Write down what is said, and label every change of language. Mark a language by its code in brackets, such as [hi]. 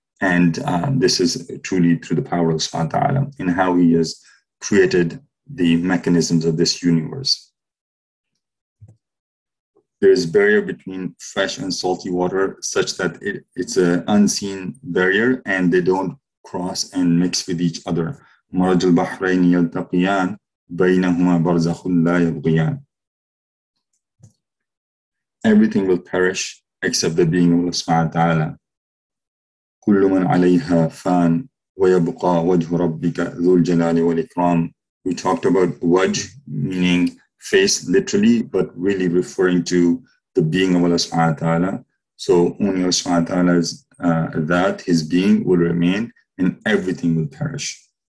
[en] And this is truly through the power of subhanahu wa ta'ala in how he has created the mechanisms of this universe. There is barrier between fresh and salty water such that it's an unseen barrier and they don't cross and mix with each other. [ar] مرج البحرين يلتقيان بينهما برزخ لا يبغيان. [en] Everything will perish except the being of Allah subhanahu wa ta'ala. [ar] كل من عليها فان ويبقى وجه ربك ذو الجلال والإكرام. [en] We talked about wajh, meaning face literally, but really referring to the being of Allah subhanahu wa ta'ala. So only Allah subhanahu wa ta'ala's that, his being will remain and everything will perish.